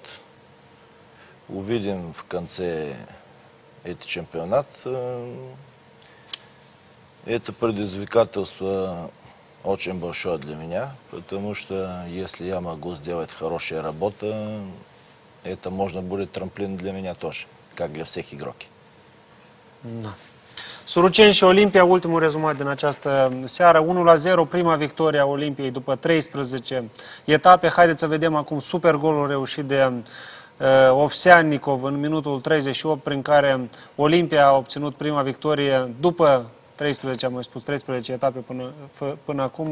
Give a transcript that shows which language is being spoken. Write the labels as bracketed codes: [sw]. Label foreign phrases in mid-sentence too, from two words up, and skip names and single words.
[ru] Увидим в конце этот чемпионат. Это предизвикательство очень большое для меня, потому что если я могу сделать хорошую работу, это можно будет трамплин для меня тоже, как для всех игроков. [ro] Da. Suruceni și Olimpia, ultimul rezumat din această seară, 1-0, prima victorie a Olimpiei după 13 etape. Haideți să vedem acum super golul reușit de Ovseannikov în minutul 38, prin care Olimpia a obținut prima victorie după 13, am mai spus, 13 etape până acum.